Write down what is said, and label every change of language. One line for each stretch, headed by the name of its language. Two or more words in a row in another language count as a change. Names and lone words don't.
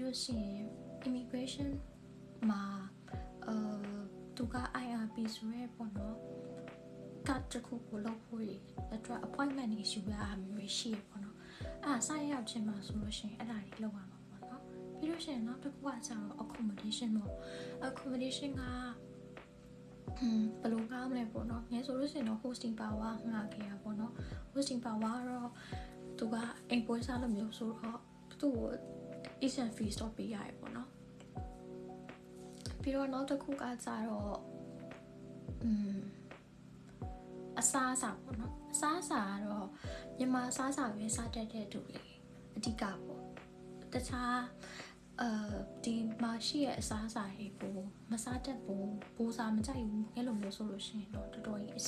Burmese: လို့ရှိရင် immigration မှာသူက IRP ဆိုရဲပေါ့နော်ကတ်တစ်ခုကိုလုပ်ဖို့ရအတွက် appointment တွေယူရ မျိုးရှိရပေါ့နော်အဲ့စားရောက်ခြင်းမှာဆိုလို့ရှိရင်အဲ့ဒါတွေလုပ်ရမှာပေါ့နော်ပြီးလို့ရှိရင်နောက်တစ်ခုကကျတော့ accommodation ပေါ့ accommodation ကဘယ်လိုကောင်းမလဲပေါ့နော်ငယ်ဆိုလို့ရှိရင်တော့
English: hosting power
Burmese: ငှားခဲ့ရပေါ့နော်
English: hosting power
Burmese: တော့သူကအိမ်ပွဲစားလိုမျိုးဆိုတော့သူ့ကို
English: agent fees
Burmese: တော့ပေးရတယ်ပေါ့နော်ပြီးတော့နောက်တစ်ခုကကြတော့ အစားအစာပေါ့နော်အစားအစာကတော့မြန်မာအစားအစာပဲစားတတ်တဲ့သူတွေအဓိကပေါ့တခြားဒီမှာရှိရဲ့အစားအစာတွေကိုမစားတတ်ဘူးပူစားမကြိုက်ဘူးအဲ့လိုမျိုးဆိုလို့ရှိရင်တော့တော်တော်ကြီးအဆ